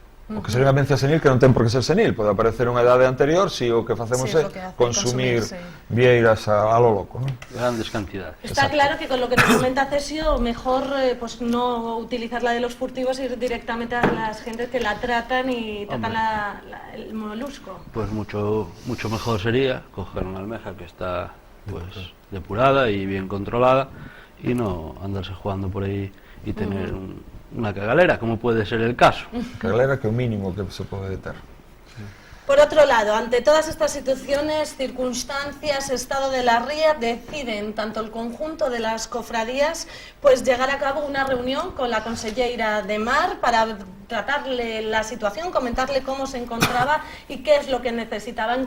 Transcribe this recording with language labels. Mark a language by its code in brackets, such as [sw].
[gl] O que sería unha demencia senil que non ten por que ser senil, pode aparecer unha idade anterior se o que facemos é consumir vieiras [es] a lo loco, ¿no? [gl] Grandes cantidades. [es] Está claro que con lo que nos comenta Cesio, mejor pues no utilizar la de los furtivos y ir directamente a las gentes que la tratan y tratan el molusco. Pues mucho mejor sería coger una almeja que está pues depurada y bien controlada, y no andarse jugando por ahí y tener una cagalera, como puede ser el caso. [gl] Cagalera que é o mínimo que se pode ter. [es] Por otro lado, ante todas estas situaciones, circunstancias, estado de la ría, deciden tanto el conjunto de las cofradías pues llegar a cabo una reunión con la conselleira de Mar para tratarle la situación, comentarle cómo se encontraba y qué es lo que necesitaban.